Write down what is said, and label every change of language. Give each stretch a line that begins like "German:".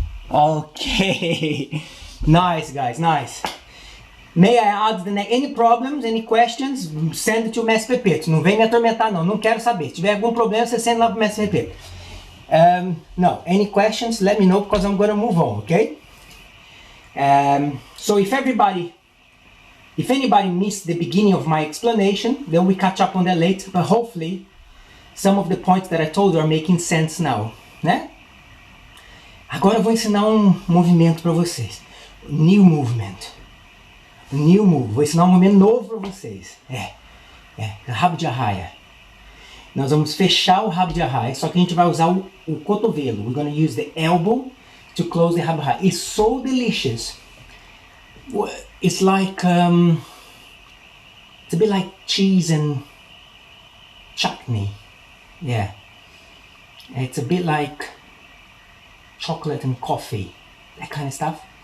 English: Okay, nice guys, nice. May I add the next? Any problems, any questions? Send it to o Mestre Pepe.
Portuguese: Não vem me atormentar não, não quero saber. Se tiver algum problema, você
English: send
Portuguese: lá pro Mestre Pepe.
English: No, any questions, let me know, because I'm gonna move on, okay? So if anybody missed the beginning of my explanation, then we catch up on that later, but hopefully some of the points that I told you are making sense now,
Portuguese: né? Agora eu vou ensinar um movimento para vocês.
English: New movement. New move.
Portuguese: Vou ensinar um movimento novo para vocês. Rabo de arraia. Nós vamos fechar o rabo de arraia, só que a gente vai usar o cotovelo.
English: We're going to use the elbow to close the rabo de arraia. It's so delicious. It's like, it's a bit like cheese and chutney. Yeah. It's a bit like chocolate and coffee, that kind of stuff.